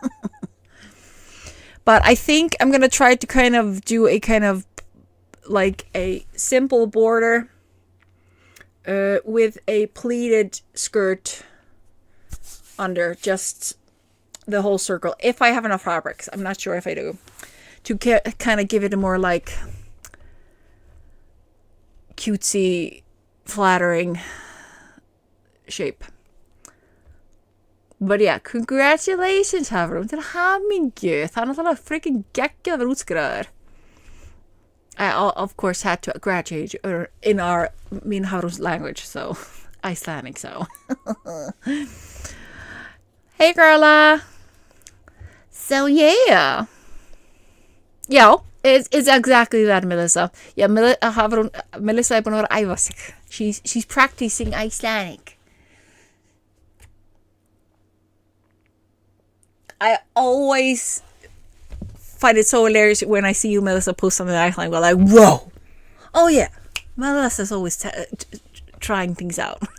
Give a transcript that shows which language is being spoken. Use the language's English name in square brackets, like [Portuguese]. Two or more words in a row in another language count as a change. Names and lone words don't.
[English] But I think I'm going to try to kind of do a kind of like a simple border with a pleated skirt under just the whole circle. If I have enough fabrics. I'm not sure if I do. To kind of give it a more like cutesy, flattering shape. But yeah, congratulations Hafrún [Icelandic] til hamingju. Það náttúrulega freaking geggjað að vera útskrifaður. [English] I of course had to graduate in me and Hafrún's language, so Icelandic, so. Hey girla. So yeah. Já, it's exactly that, Melissa. [Icelandic] Yeah, Melissa er búin að vera að æfa sig. [English] She's practicing Icelandic. I always find it so hilarious when I see you, Melissa, post something in Icelandic. We're like, whoa. Oh, yeah. Melissa's always trying things out.